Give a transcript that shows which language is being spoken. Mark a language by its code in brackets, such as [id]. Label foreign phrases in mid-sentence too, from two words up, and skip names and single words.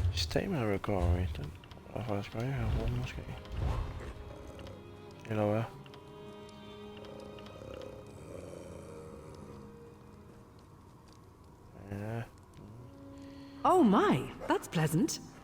[en] Stamina recovery, [da] den er faktisk godt, jeg har brugt måske. Eller hvad? Ja. [en] Oh my, that's pleasant.